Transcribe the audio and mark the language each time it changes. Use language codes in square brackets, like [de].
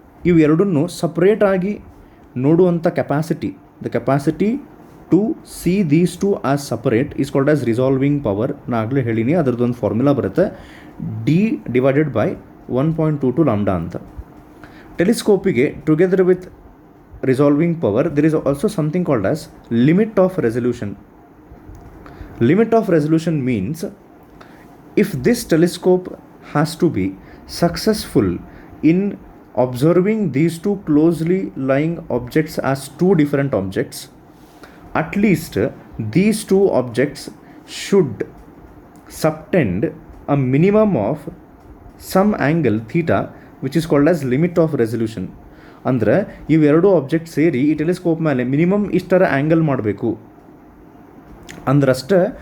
[kn] ಇವೆರಡನ್ನು ಸಪ್ರೇಟಾಗಿ ನೋಡುವಂಥ capacity, [en] The capacity to see these 2 as separate is called as resolving power. [kn] ನಾ ಆಗಲೇ ಹೇಳಿನಿ, ಅದರದ್ದೊಂದು ಫಾರ್ಮುಲಾ ಬರುತ್ತೆ, ಡಿ ಡಿವೈಡೆಡ್ ಬೈ 1.22 ಲಾಂಬ್ಡಾ ಅಂತ. [en] ಟೆಲಿಸ್ಕೋಪಿಗೆ together with resolving power there is also something called as limit of resolution. Limit of resolution means if this telescope has to be successful in observing these 2 closely lying objects as 2 different objects, at least these 2 objects should subtend a minimum of some angle theta which is called as limit of resolution. [kn] ಅಂದರೆ ಇವೆರಡು object ಸೇರಿ ಈ telescope ಮೇಲೆ minimum ಇಷ್ಟರ angle ಮಾಡಬೇಕು ಅಂದ್ರಷ್ಟೇ